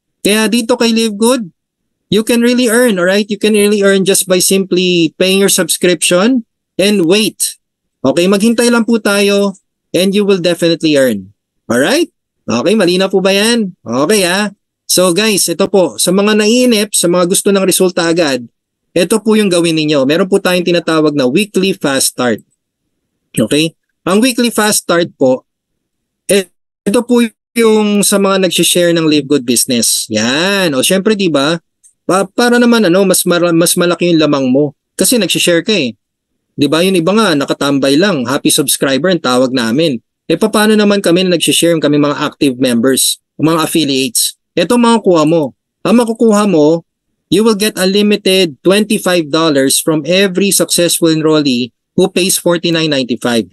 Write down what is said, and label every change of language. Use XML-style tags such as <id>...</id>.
<en>Kaya dito kay Live Good, you can really earn, alright? You can really earn just by simply paying your subscription and wait.</en> <tl>Okay, maghintay lang po tayo</tl> <en>and you will definitely earn.</en> <tl>Alright? Okay, malinaw po ba yan? Okay So guys, ito po, sa mga naiinip, sa mga gusto ng resulta agad, ito po yung gawin ninyo. Meron po tayong tinatawag na weekly fast start. Okay? Ang weekly fast start po, ito po yung sa mga nag-share ng Live Good Business. Yan. Syempre, di ba? Para naman mas malaki yung lamang mo. Kasi nag-share ka eh. Di ba? Yung iba nga, nakatambay lang. Happy subscriber ang tawag namin. Paano naman kami na nag-share, kami mga active members, mga affiliates? Ito makukuha mo. Ang makukuha mo,</tl> <en>you will get unlimited $25 from every successful enrollee who pays $49.95.</en>